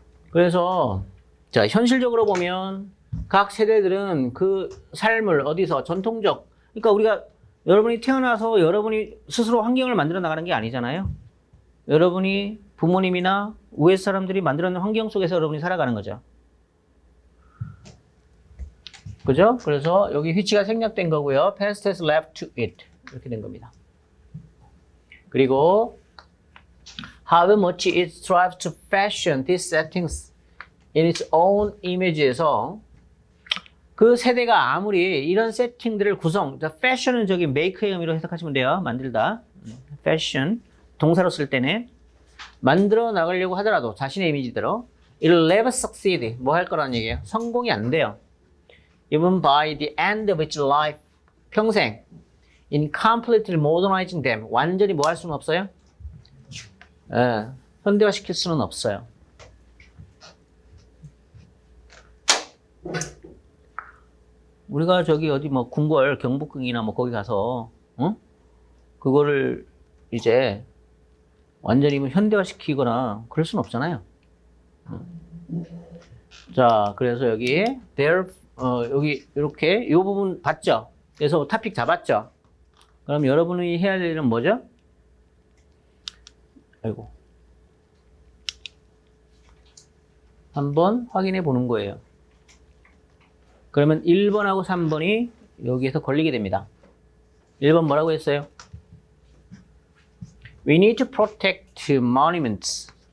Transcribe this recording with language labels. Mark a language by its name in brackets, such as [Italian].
[Korean] 그래서 자, 현실적으로 보면 각 세대들은 그 삶을 어디서 전통적, 그러니까 우리가 여러분이 태어나서 여러분이 스스로 환경을 만들어 나가는 게 아니잖아요. 여러분이 부모님이나 우회 사람들이 만들어놓은 환경 속에서 여러분이 살아가는 거죠. 그죠? 그래서 여기 which가 생략된 거고요. [English] past has left to it. 이렇게 된 겁니다. [Korean] 그리고 [English] how much it strives to fashion these settings in its own image [Korean] 에서 그 세대가 아무리 이런 세팅들을 fashion은 저기 make의 의미로 해석하시면 돼요. 만들다. fashion. 동사로 쓸 때는 만들어 나가려고 하더라도 자신의 이미지대로 [English] it'll never succeed. [Korean] 뭐 할 거라는 얘기예요. 성공이 안 돼요. [English] Even by the end of its life. [Korean] 평생. [English] In completely modernizing them. [Korean] 완전히 뭐 할 수는 없어요? 현대화시킬 수는 없어요. 우리가 저기 어디 뭐 궁궐 경복궁이나 뭐 거기 가서 그거를 이제 완전히 뭐 현대화시키거나 그럴 수는 없잖아요. 자, 그래서 여기 여기 이렇게 이 부분 봤죠? 그래서 토픽 잡았죠? 그럼 여러분이 해야 될 일은 뭐죠? 아이고. 한번 확인해 보는 거예요. 그러면 1번하고 3번이 여기에서 걸리게 됩니다. 1번 뭐라고 했어요? [English] We need to protect monuments.